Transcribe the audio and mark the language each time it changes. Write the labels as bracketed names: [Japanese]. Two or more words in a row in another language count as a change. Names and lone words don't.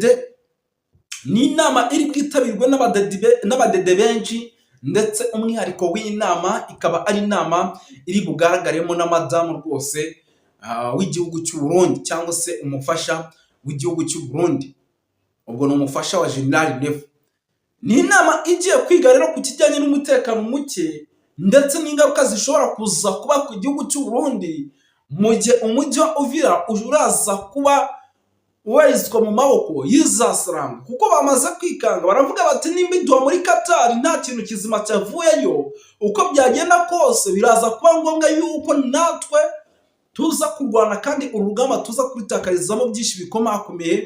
[Kinyarwanda] Ni inama iri bwitabirwe n'abadede benshi, ndetse umwihariko w'inama ikaba ari inama iri bugaragaremo na madamu rwose w'igihugu cy'u Burundi, cyangwa se umufasha w'igihugu cy'u Burundi. Ubwo ni umufasha wa General Nefu. Ni inama igiye kwiga rero ku kijyanye n'umutekano muke, ndetse n'ingaruka zishobora kuza kuba ku gihugu cy'u Burundi mu gihe umujyi wa Uvira uraza kuba warizwa mu maboko y'Izasilamu. Kuko bamaze kwikanga, baravuga bati nimba iduha muri Qatar nta kintu kizima cyavuyeyo, uko byagenda kose biraza kuba ngombwa yuko natwe tuza kurwana, kandi urugamba tuza kuritakarizamo byinshi bikomakomeye.